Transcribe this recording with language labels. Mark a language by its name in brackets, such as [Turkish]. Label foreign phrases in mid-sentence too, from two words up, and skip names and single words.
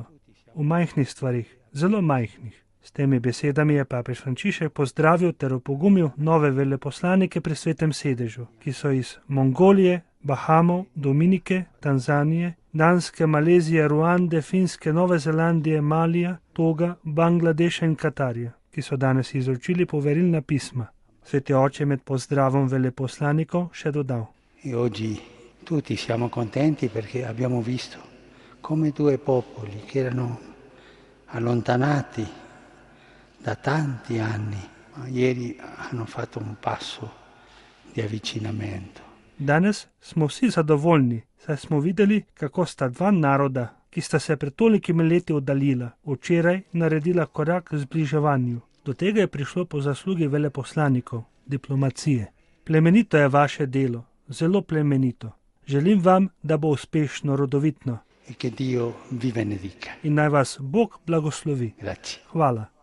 [Slovenian] V majhnih stvarih, zelo majhnih. S temi besedami je papež Frančišek pozdravil ter opogumil nove veleposlanike pri Svetem sedežu, ki so iz Mongolije, Bahamov, Dominike, Tanzanije, Danske, Malezije, Ruande, Finske, Nove Zelandije, Malija, Toga, Bangladeša in Katarja, ki so danes izročili poverilna pisma. Sveti oče med pozdravom veleposlanikov še dodal. [Italian] E oggi tutti siamo contenti perché abbiamo visto come due popoli che erano allontanati da tanti anni, ma ieri hanno fatto un passo di avvicinamento. [Slovenian] Danes smo vsi zadovoljni, saj smo videli, kako sta dva naroda, ki sta se pred tolikimi leti oddaljila, včeraj naredila korak k zbliževanju. Do tega je prišlo po zaslugi veleposlanikov, diplomacije. Plemenito je vaše delo, zelo plemenito. Želim vam, da bo uspešno, rodovitno. [Italian] E che Dio vi benedica. [Slovenian] In naj vas Bog blagoslovi. [Italian] Grazie. [Slovenian] Hvala.